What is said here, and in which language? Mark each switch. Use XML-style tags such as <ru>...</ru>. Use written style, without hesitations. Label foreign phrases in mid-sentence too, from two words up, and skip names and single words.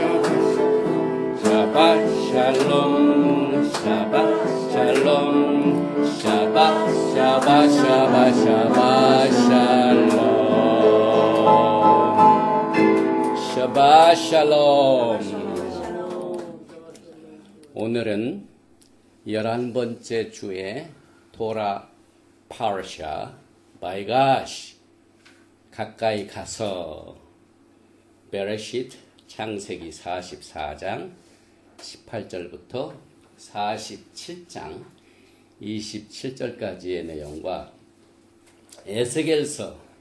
<he>שבת שלום שבת שלום שבת שבת שבת שבת שלום שבת שלום.</he> <ko>오늘은 11번째 주의</ko> <he>תורה פרשה ויגש</he> <ko>가까이 가서 베레시트 창세기 44장 18절부터 47장 27절까지의 내용과 에스겔서</ko>